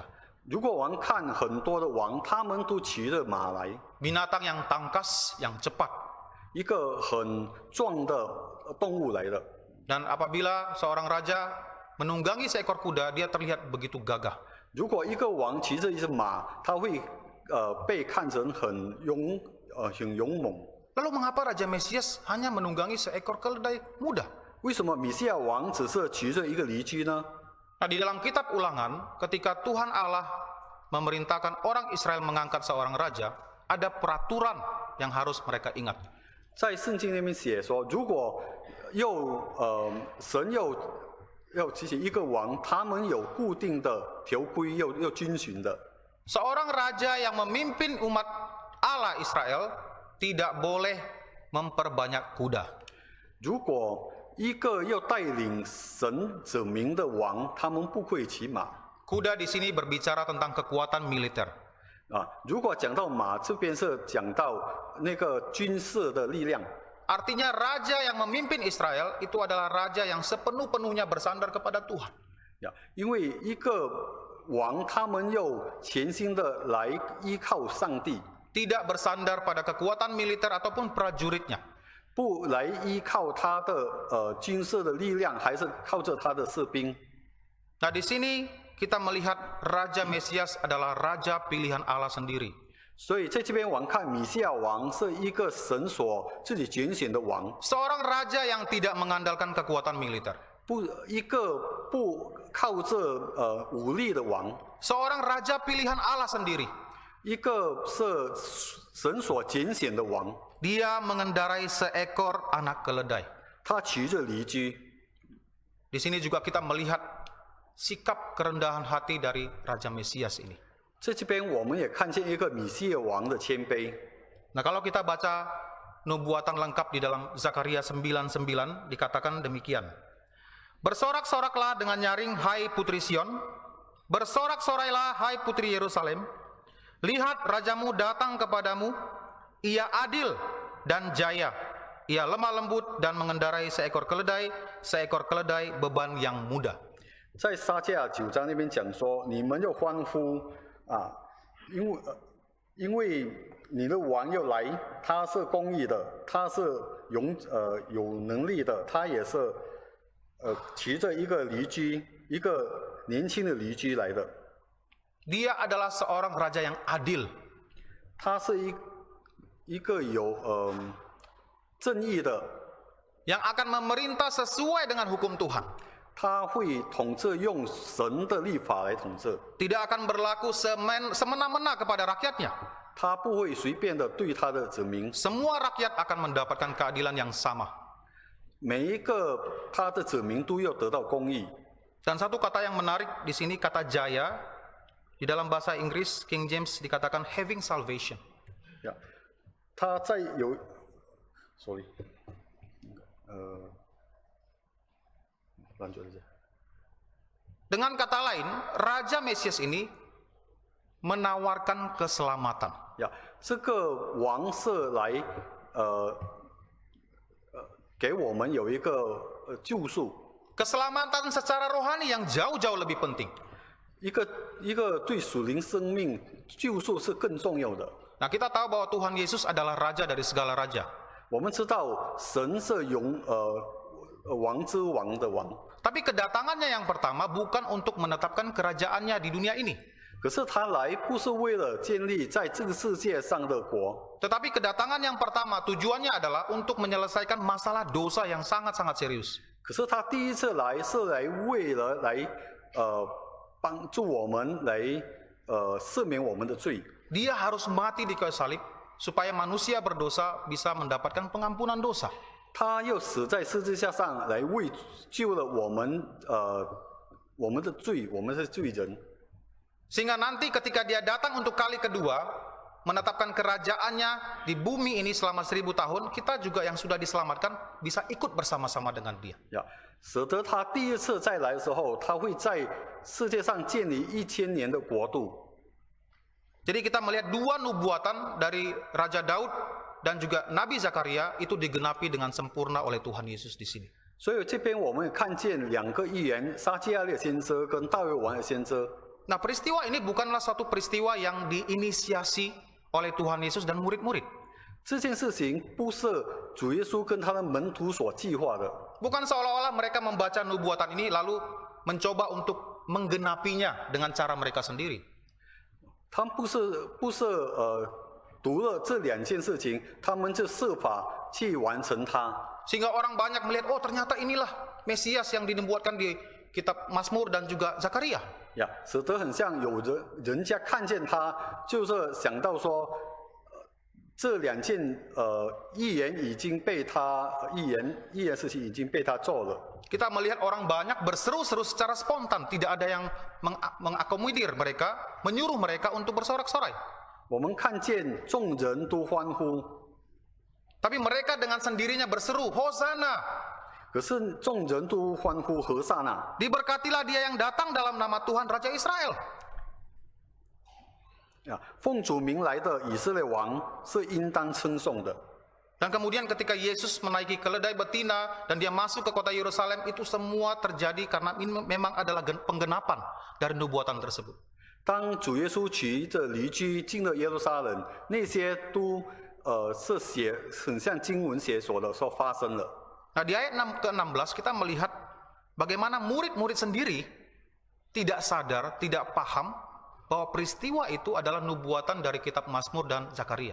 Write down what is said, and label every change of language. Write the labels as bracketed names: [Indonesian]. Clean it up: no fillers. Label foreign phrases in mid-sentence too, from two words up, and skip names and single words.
[Chinese] 如果我们看很多的王，他们都骑着马来， [Indonesian] Binatang yang tangkas, yang cepat. [Chinese] 一个很壮的动物来的。 [Indonesian] Dan apabila seorang raja menunggangi seekor kuda, dia terlihat begitu gagah. [Chinese] 如果一个王骑着一只马，他会被看成很勇猛。 [Indonesian] Lalu mengapa Raja Mesias hanya menunggangi seekor keledai muda? [Chinese] 为什么弥赛亚王只是骑着一个驴驹呢？ [Indonesian] Nah, di dalam kitab Ulangan, ketika Tuhan Allah memerintahkan orang Israel mengangkat seorang raja, ada peraturan yang harus mereka ingat. [Chinese] 在圣经里面写说，如果神要提起一个王，他们有固定的条规，又遵循的。 [Indonesian] Seorang raja yang memimpin umat Allah Israel tidak boleh memperbanyak kuda. [Chinese] 如果一个要带领神子民的王，他们不会骑马。 [Indonesian] Kuda di sini berbicara tentang kekuatan militer. [Chinese] 如果讲到马，这边是讲到那个军事的力量。 [Indonesian] Artinya raja yang memimpin Israel itu adalah raja yang sepenuh-penuhnya bersandar kepada Tuhan. [Chinese] 因为一个王，他们要全心的来依靠上帝， [Indonesian] Tidak bersandar pada kekuatan militer ataupun prajuritnya. [Chinese] 不来依靠他的军事的力量，还是靠着他的士兵。 [Indonesian] Nah, di sini kita melihat Raja Mesias adalah raja pilihan Allah sendiri. [Chinese] 所以在这边我们看米西亚王是一个神所自己拣选的王， [Indonesian] Seorang raja yang tidak mengandalkan kekuatan militer. [Chinese] 一个不靠着武力的王， [Indonesian] Seorang raja pilihan Allah sendiri. [Chinese] 一个是神所拣选的王， [Indonesian] Dia mengendarai seekor anak keledai. [Chinese] 他骑着驴驹。 [Indonesian] Di sini juga kita melihat sikap kerendahan hati dari Raja Mesias ini. [Chinese] 在这边我们也看见一个米西亚王的谦卑。 [Indonesian] Nah, kalau kita baca nubuatan lengkap di dalam Zakaria 9:9 dikatakan demikian. Bersorak-soraklah dengan nyaring, hai putri Sion. Bersorak-sorailah, hai putri Yerusalem. Lihat, rajamu datang kepadamu. Ia adil dan jaya. Ia lemah lembut dan mengendarai seekor keledai beban yang mudah. [Chinese] 在撒迦9章那边讲说，你们要欢呼因为你的王要来，他是公义的，他是有能力的，他也是骑着一个驴驹，一个年轻的驴驹来的。 [Indonesian] Dia adalah seorang raja yang adil. [Chinese] 他是一个有正义的， [Indonesian] yang akan memerintah sesuai dengan hukum Tuhan. [Chinese] 他会统治用神的律法来统治， [Indonesian] Tidak akan berlaku semena-mena kepada rakyatnya. [Chinese] 他不会随便的对他的子民， [Indonesian] Semua rakyat akan mendapatkan keadilan yang sama. [Chinese] 每一个他的子民都要得到公义。 [Indonesian] Dan satu kata yang menarik di sini, kata jaya, di dalam bahasa Inggris King James dikatakan [English] having salvation. [Chinese] 他在有 ，sorry， [Indonesian] lanjut aja. Dengan kata lain, Raja Mesias ini menawarkan keselamatan. [Chinese] 这个王是来给我们有一个救赎， [Indonesian] Keselamatan secara rohani yang jauh-jauh lebih penting. [Chinese] 一个对属灵生命救赎是更重要的。 [Indonesian] Nah, kita tahu bahwa Tuhan Yesus adalah raja dari segala raja. [Chinese] 我们知道神是王之王的王， [Indonesian] Tapi kedatangannya yang pertama bukan untuk menetapkan kerajaannya di dunia ini. [Chinese] 可是他来不是为了建立在这个世界上的国， [Indonesian] Tetapi kedatangan yang pertama tujuannya adalah untuk menyelesaikan masalah dosa yang sangat-sangat serius. [Chinese] 可是他第一次来是为了帮助我们来赦免我们的罪。 [Indonesian] Dia harus mati di kayu salib supaya manusia berdosa bisa mendapatkan pengampunan dosa. [Chinese] 他又死在十字架上来为救了我们的罪，我们是罪人。 [Indonesian] Sehingga nanti ketika dia datang untuk kali kedua menetapkan kerajaannya di bumi ini selama 1000 tahun, kita juga yang sudah diselamatkan bisa ikut bersama-sama dengan dia. [Chinese] 使得他第一次再来的时候，他会在世界上建立1000年的国度。 [Indonesian] Jadi kita melihat dua nubuatan dari Raja Daud dan juga Nabi Zakaria itu digenapi dengan sempurna oleh Tuhan Yesus di sini. [Chinese] 所以这边我们看见2个预言，撒迦利的先知跟大卫王的先知。 [Indonesian] Nah, peristiwa ini bukanlah suatu peristiwa yang diinisiasi oleh Tuhan Yesus dan murid-murid. [Chinese] 这件事情不是主耶稣跟他的门徒所计划的， [Indonesian] Bukan seolah-olah mereka membaca nubuatan ini lalu mencoba untuk menggenapinya dengan cara mereka sendiri. [Chinese] 他们不是读了这2件事情，他们就设法去完成它。 [Indonesian] Sehingga orang banyak melihat, oh ternyata inilah Mesias yang dinubuatkan di kitab Mazmur dan juga Zakaria. [Chinese] 呀，使得很像有人家看见他，就是想到说，这两件预言已经被他预言事情已经被他做了。 [Indonesian] Kita melihat orang banyak berseru-seru secara spontan, tidak ada yang mengakomodir mereka, menyuruh mereka untuk bersorak-sorai. [Chinese] 我们看见众人都欢呼， [Indonesian] Tapi mereka dengan sendirinya berseru, Hosana, [Chinese] 可是众人都欢呼和散那， [Indonesian] diberkatilah dia yang datang dalam nama Tuhan Raja Israel. [Chinese] 啊，奉主名来的以色列王是应当称颂的。 [Indonesian] Dan kemudian ketika Yesus menaiki keledai betina dan dia masuk ke kota Yerusalem, itu semua terjadi karena ini memang adalah penggenapan dari nubuatan tersebut. [Chinese] 当主耶稣骑着驴驹进了耶路撒冷，那些都是很像经文写所的说发生了。 [Indonesian] Nah, di ayat ke-16 kita melihat bagaimana murid-murid sendiri tidak sadar, tidak paham bahwa peristiwa itu adalah nubuatan dari kitab Mazmur dan Zakaria.